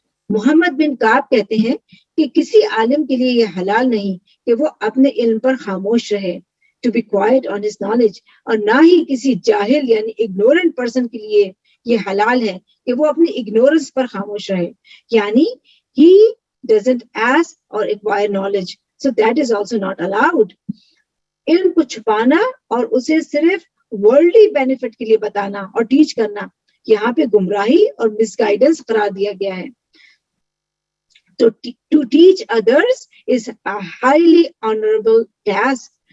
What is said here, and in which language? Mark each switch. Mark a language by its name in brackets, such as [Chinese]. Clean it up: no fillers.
[Urdu] محمد بن کعب کہتے ہیں کہ کسی عالم کے لیے یہ حلال نہیں کہ وہ اپنے علم پر خاموش رہے, [English] to be quiet on his knowledge, [Urdu] اور نہ ہی کسی جاہل یعنی [English] ignorant person [Urdu] کے لیے یہ حلال ہے کہ وہ اپنی ignorance پر خاموش رہے. یعنی [English] he doesn't ask or acquire knowledge, so that is also not allowed. [Urdu] علم کو چھپانا اور اسے صرف [English] worldly benefit [Urdu] کے لیے بتانا اور ٹیچ کرنا یہاں پہ گمراہی اور [English] misguidance [Urdu] قرار دیا گیا ہے. [English] To teach others is a highly honorable task.